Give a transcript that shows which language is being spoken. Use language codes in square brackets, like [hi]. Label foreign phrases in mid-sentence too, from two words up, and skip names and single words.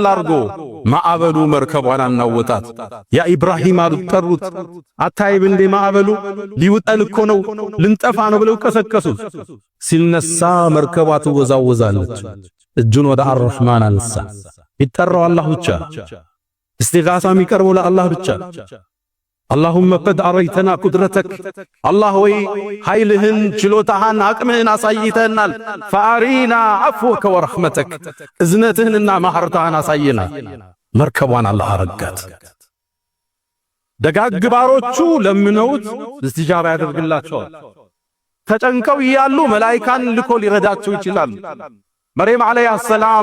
[am] አርጎ ማዕበሉ መርከቧን አናወጣት። ያ ኢብራሂም አሉ ጠሩት። አታይብ እንዴ ማዕበሉ ሊውጠን እኮ ነው ልንጠፋ ነው ብለው ቀሰቀሱት። ሲነሳ መርከቧ ትወዛወዛለች። እጁን ወደ አርረህማን አነሳ። ይጠራው አላህ ብቻ። እስቲጋሳ የሚቀርበው ለአላህ ብቻ። [ar] اللهم قد أريتنا قدرتك الله وي [am] ኃይልህን ችሎታህን አቅምህን አሳይተናል። [ar] فأرينا عفوك ورحمتك [am] እዝነትህንና ማህረትህን አሳየና መርከቧን አላህ አረጋት። ደጋግ ባሮቹ ለምነውት እስትጃባ ያደርግላቸዋል። ተጨንቀው እያሉ መላእክታን ልኮ ሊረዳቸው ይችላል። መርየም [ar] عليها السلام